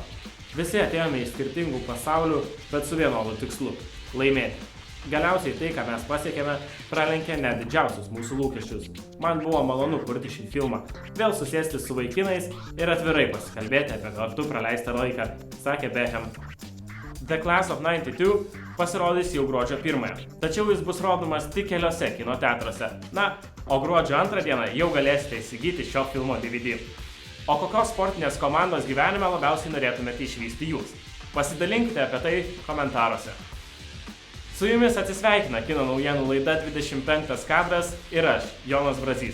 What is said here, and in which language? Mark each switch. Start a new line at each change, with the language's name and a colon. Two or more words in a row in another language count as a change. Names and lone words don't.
Lithuanian: Visi atėjome iš skirtingų pasaulių, bet su vienodu tikslu – laimėti. Galiausiai tai, ką mes pasiekėme, pralenkė net didžiausius mūsų lūkesčius. Man buvo malonu kurti šį filmą, vėl susėsti su vaikinais ir atvirai pasikalbėti apie kartu praleistą laiką, sakė Beckham. The Class of 92 pasirodys jau gruodžio 1, tačiau jis bus rodomas tik keliose kino teatruose. Na, o gruodžio 2 dieną jau galėsite įsigyti šio filmo DVD. O kokios sportinės komandos gyvenime labiausiai norėtumėte išvysti jūs? Pasidalinkite apie tai komentaruose. Su jumis atsisveikina kino naujienų laida 25 kadras ir aš, Jonas Brazys.